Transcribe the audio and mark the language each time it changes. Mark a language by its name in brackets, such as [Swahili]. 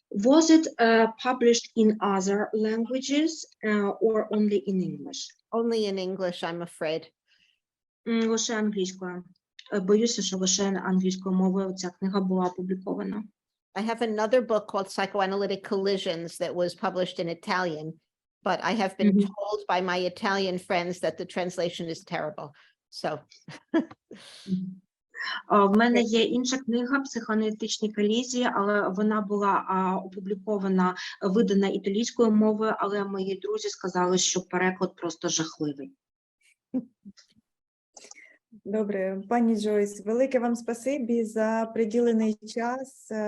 [English] Was it published in other languages or only in English? Only in English, I'm afraid. [Ukrainian] Лише англійською. Боюся, що лише англійською мовою ця книга була опублікована. [English] I have another book called Psychoanalytic Collisions that was published in Italian, but I have been told by my Italian friends that the translation is terrible. So. [Ukrainian] В мене є інша книга «Психоаналітичні колізії», але вона була опублікована, видана італійською мовою, але мої друзі сказали, що переклад просто жахливий. Добре, пані Джойс, велике вам спасибі за приділений час.